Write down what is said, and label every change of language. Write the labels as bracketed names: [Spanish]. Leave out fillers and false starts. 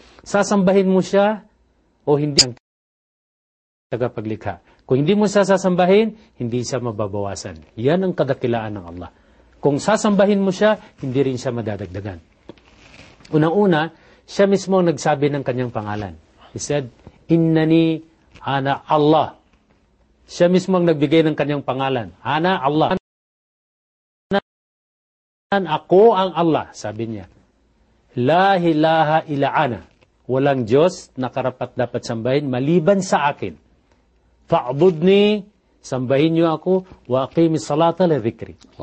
[Filipino] Sasambahin mo siya o hindi ang tagapaglikha. Kung hindi mo siya sasambahin, hindi siya mababawasan. Yan ang kadakilaan ng Allah. Kung sasambahin mo siya, hindi rin siya madadagdagan. Unang-una, siya mismo ang nagsabi ng kanyang pangalan. [English] He said, [Arabic] innani ana Allah. [Filipino] Siya mismo ang nagbigay ng kanyang pangalan. [Arabic] Ana Allah. [Filipino] Ako ang Allah, sabi niya. [Arabic] La ilaha illa ana. [Filipino] Walang Diyos na karapat dapat sambahin maliban sa akin. [Arabic] Fa'budni, [Filipino] sambahin niyo ako. [Arabic] Wa aqimi salata li dhikri.